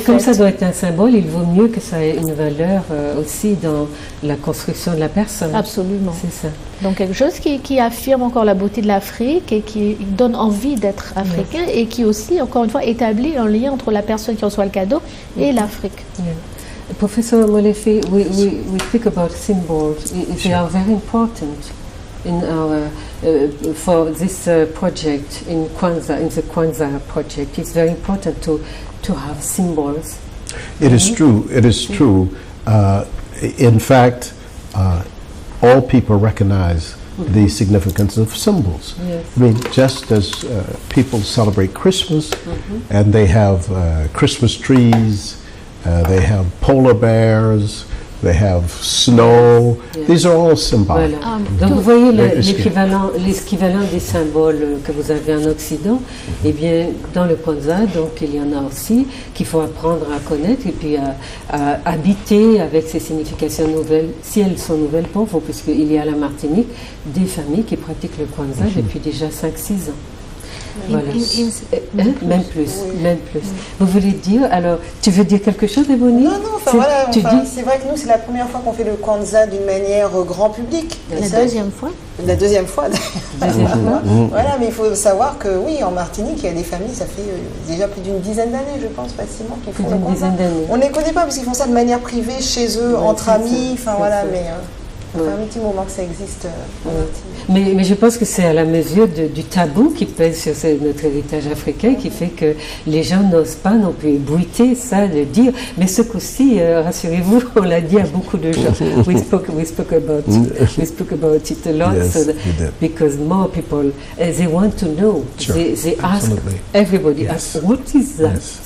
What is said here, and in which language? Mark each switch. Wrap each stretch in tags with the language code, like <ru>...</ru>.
<fr>Et comme ça doit être un symbole, il vaut mieux que ça ait une valeur aussi dans la construction de la personne. Absolument. C'est ça. Donc quelque chose qui affirme encore la beauté de l'Afrique et qui donne envie d'être africain et qui aussi, encore une fois, établit un lien entre la personne qui reçoit le cadeau et l'Afrique.</fr> <en>Professor Molefe, we speak about symbols. They are very important in our for this project in the Kwanzaa project. It's very important to have symbols. It is true. It is true. In fact, all people recognize the significance of symbols. Yes. I mean, just as people celebrate Christmas and they have Christmas trees, they have polar bears, they have snow. Yes. These are all symbolic.</en> <fr>Voilà. Donc vous voyez l'équivalent des symboles que vous avez en Occident, et bien dans le Kwanzaa, donc il y en a aussi qu'il faut apprendre à connaître et puis à habiter avec ces significations nouvelles, si elles sont nouvelles pour vous, puisqu'il y a à la Martinique des familles qui pratiquent le Kwanzaa depuis déjà 5-6 ans. Voilà. Même plus, même plus. Vous voulez dire, alors, tu veux dire quelque chose, Ebony? Non, enfin voilà, c'est vrai que nous, c'est la première fois qu'on fait le Kwanzaa d'une manière grand public. La deuxième fois. La deuxième fois, voilà, mais il faut savoir que oui, en Martinique, il y a des familles, ça fait déjà plus d'une dizaine d'années, je pense, facilement, qu'ils font le Kwanzaa. On ne les connaît pas parce qu'ils font ça de manière privée, chez eux, entre amis, enfin voilà, mais... Ça fait un petit moment que ça existe en Martinique. Mais je pense que c'est à la mesure du tabou qui pèse sur notre héritage africain qui fait que les gens n'osent pas non plus ébruiter ça, le dire. Mais ce coup-ci, rassurez-vous, on l'a dit à beaucoup de gens.</fr> <en>We spoke about it a lot, yes, so because more people, they want to know. Sure. They ask, Absolutely. Everybody asks, what is that?</en>